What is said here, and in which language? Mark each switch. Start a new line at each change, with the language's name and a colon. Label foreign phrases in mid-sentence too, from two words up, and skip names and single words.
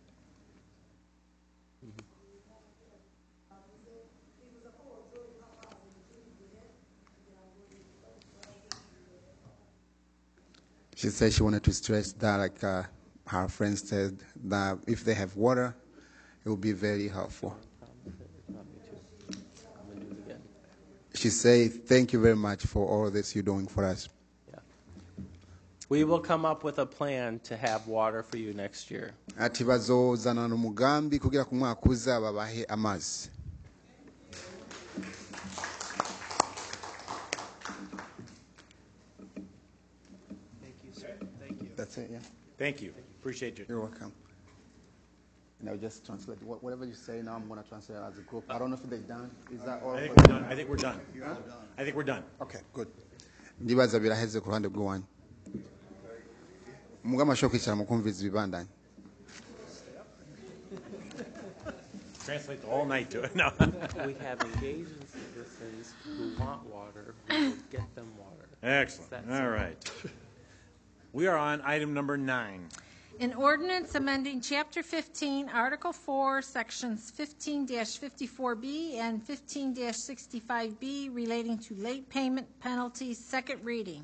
English: She said she wanted to stress that, like her friends said, that if they have water, it will be very helpful. She said, thank you very much for all this you're doing for us. Yeah. We will come up with a plan to have water for you next year.
Rundi: Ati bazozana n'umugambi kugira ku mwaka uza babahe amazi.
English: Thank you, sir. Thank you. That's it, yeah. Thank you. Appreciate you. You're welcome. And I'll just translate. Whatever you say now, I'm going to translate as a group. I don't know if they're done. Is that all? I think we're done. I think we're done. I think we're done. Okay, good.
Rundi: Ndibaza biraheze ku ruhande rw'uwanyu. Mugama shoko kwicara mukumviza ibibandanye.
English: Translate the whole night to it. No. We have engaged in citizens who want water. We will get them water. Excellent. That's All it. right. We are on item number 9. An ordinance amending Chapter 15, Article 4, Sections 15-54B and 15-65B relating to late payment penalties, second reading.